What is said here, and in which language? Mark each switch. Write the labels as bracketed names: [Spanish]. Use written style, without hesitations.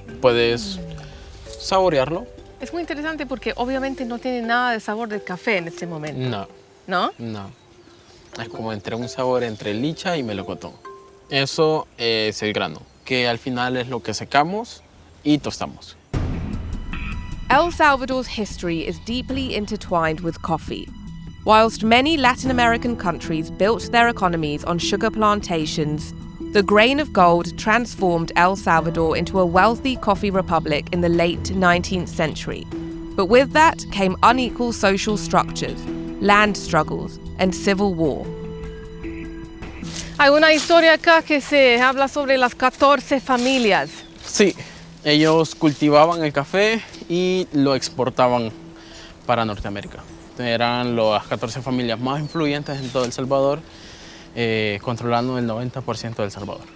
[Spanish] Puedes saborearlo. Es muy interesante porque obviamente no tiene nada de sabor de café en este momento. No. ¿No? No. Es como entre un sabor entre licha y melocotón. Eso es el grano, que al final es lo que secamos y tostamos. [English] El Salvador's history is deeply intertwined with coffee. Whilst many Latin American countries built their economies on sugar plantations, the grain of gold transformed El Salvador into a wealthy coffee republic in the late 19th century. But with that came unequal social structures, land struggles, and civil war. [Spanish] Hay una historia acá que se habla sobre las 14 familias. Sí, ellos cultivaban el café y lo exportaban para Norteamérica. Eran las 14 familias más influyentes en todo El Salvador, controlando el 90% de El Salvador.